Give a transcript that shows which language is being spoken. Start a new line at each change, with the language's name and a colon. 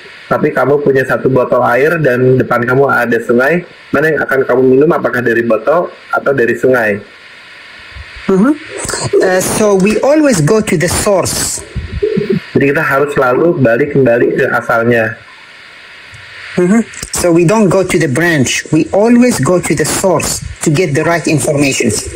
Indonesian: tapi kamu punya satu botol air dan depan kamu ada sungai, mana yang akan kamu minum? Apakah dari botol atau dari sungai?
English: So we always go to the source.
Indonesian: Jadi kita harus selalu kembali ke asalnya.
English: So we don't go to the branch. We always go to the source to get the right information.